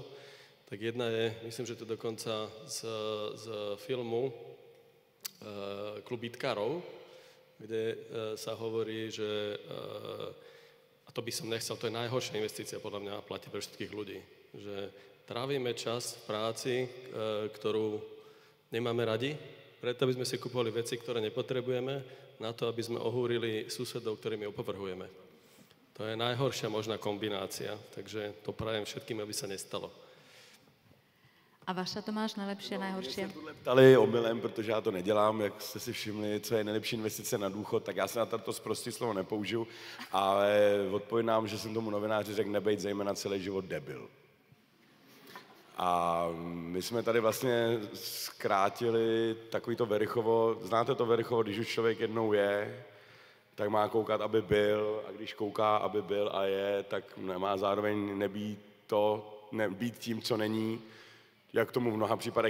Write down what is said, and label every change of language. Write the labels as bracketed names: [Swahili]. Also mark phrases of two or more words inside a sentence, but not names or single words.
[Slovak] Tak jedna je, myslím, že to dokonca z filmu Klub bitkárov, kde sa hovorí, že, a to by som nechcel, to je najhoršia investícia podľa mňa, platí pre všetkých ľudí, že trávime čas v práci, ktorú nemáme radi, preto by sme si kupovali veci, ktoré nepotrebujeme, na to, aby sme ohúrili susedov, ktorými opovrhujeme. To je najhoršia možná kombinácia, takže to prajem všetkým, aby sa nestalo. A vaša, Tomáš, najlepšie, najhoršie? [Czech] Mě se tohle ptali omylem, protože já to nedělám, jak jste si všimli, co je nejlepší investice na důchod, tak já se na to sprostý slovo nepoužiju, ale odpovídám, že jsem tomu novináři řekl nebejt zejména celý život debil. A my jsme tady vlastně zkrátili takový to Verichovo, znáte to Verichovo, když už člověk jednou je, tak má koukat, aby byl, a když kouká, aby byl a je, tak má zároveň nebýt tím, co není, jak tomu v mnoha případech.